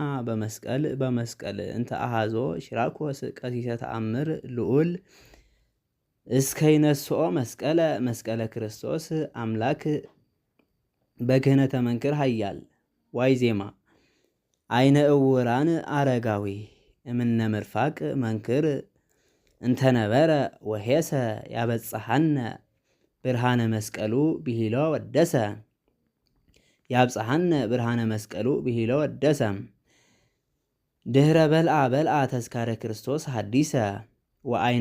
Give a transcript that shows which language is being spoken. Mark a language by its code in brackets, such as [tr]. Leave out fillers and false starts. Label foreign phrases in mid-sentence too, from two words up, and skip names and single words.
[gez] በመስቀል እንተ አሃዞ ሽራኮስ ቀሲሰ ተአምር ልዑል እስከ ይነስኦ መስቀለ ክርስቶስ አምላክ በክህነተ መንክር ኃያል። ዋይ ዜማ አይነ እውራን አረጋዊ እምነ ምርፋቅ መንክር እንተነበረ ወሄሰ ያበጽሐነ ብርሃነ መስቀሉ ብሂሎ ወደሰ ያብጽሐነ ብርሃነ መስቀሉ ብሂሎ ወደሰ። ድህረ በልአ ተስካረ ክርስቶስ ሐዲሰ ወአይነ